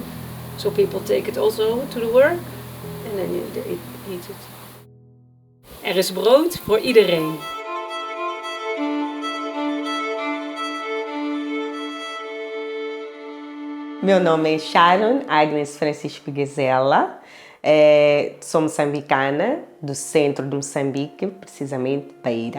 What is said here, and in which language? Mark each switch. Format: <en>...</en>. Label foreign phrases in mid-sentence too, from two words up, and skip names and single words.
<en>So people take it also to the work and then they eat it.</en> <nl>Er is brood voor iedereen.</nl> <pt>Meu nome é Sharon Agnes Francisco Guezela, sou moçambicana, do centro de Moçambique, precisamente Beira.</pt>